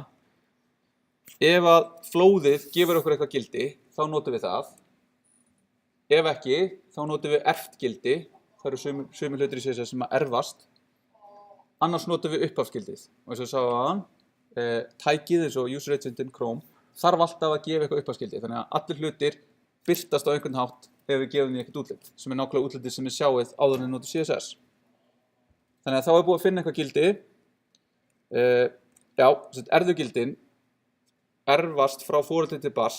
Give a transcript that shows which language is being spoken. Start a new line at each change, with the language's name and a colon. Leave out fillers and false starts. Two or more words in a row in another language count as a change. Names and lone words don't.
Icelandic: Ef að flóðið gefur okkur eitthvað gildi, þá notum við það. Ef ekki, þá notum við erft gildi. Það eru sömu hlutir í CSS sem að erfast. Annars notum við upphafsgildið. Og eins og ég sagði áðan, tækið eins og
English: user agent in Chrome
Icelandic: þarf alltaf að gefa eitthvað upphafsgildi. Þannig að allir hlutir birtast á einhvern hátt ef við gefum því eitthvað útlit, sem nákvæmlega útlitið sem við sjáið áður en við notum CSS. Þannig að þá búið að finna eitthvað gildi. Erfðugildin erfast frá foreldri til barns.